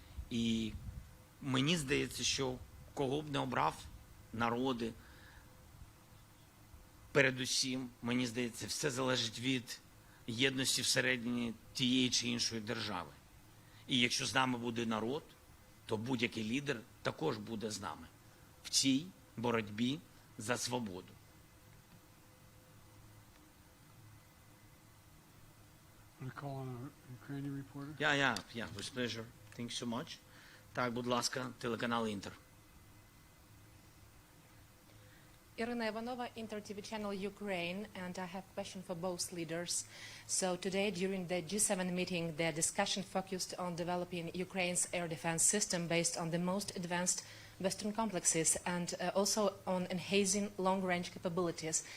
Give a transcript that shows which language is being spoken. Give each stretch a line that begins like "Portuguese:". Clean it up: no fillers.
Ukrainian: І мені здається, що кого б не обрав народи, передусім, мені здається, все залежить від єдності всередині тієї чи іншої держави. І якщо з нами буде народ, то будь-який лідер також буде з нами в цій боротьбі за свободу.
English: Want to call on a Ukrainian reporter? Yeah, with pleasure. Thank you so much.
Ukrainian: Так, будь ласка, телеканал Інтер.
English: Irina Ivanova, Inter TV channel Ukraine, and I have a question for both leaders. So today, during the G7 meeting, the discussion focused on developing Ukraine's air defense system based on the most advanced Western complexes and also on enhancing long-range capabilities.